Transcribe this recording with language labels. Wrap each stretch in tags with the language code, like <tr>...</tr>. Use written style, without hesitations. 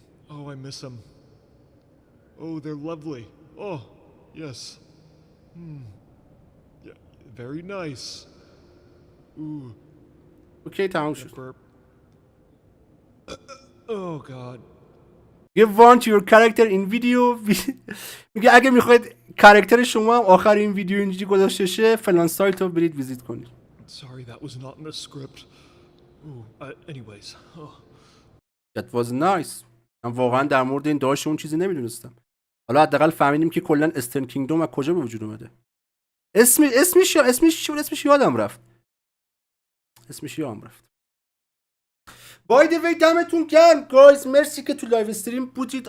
<en>Oh, I miss them. Oh, they're lovely. Oh, yes. Yeah, very nice. Ooh.</en> <fa>اوکی تمام شد.</fa> <en>Oh god. You want your character in video.</en> <fa>میگه اگه میخواید کاراکتر شما هم آخر این ویدیو اینجوری گذاشته شه فلان سایت رو برید ویزیت کنید.</fa> <en>Sorry, that was not in the script. Ooh, anyways. That was nice.</en> <fa>من واقعا در مورد این داش اون چیزی نمیدونستم. حالا حداقل فهمیدیم که کلا استرن کینگدوم از کجا به وجود اومده. اسمش یادم رفت.</fa> <en>by the way</en> <fa>دمتون گرم گایز، مرسی که تو لایو استریم بودید.</fa>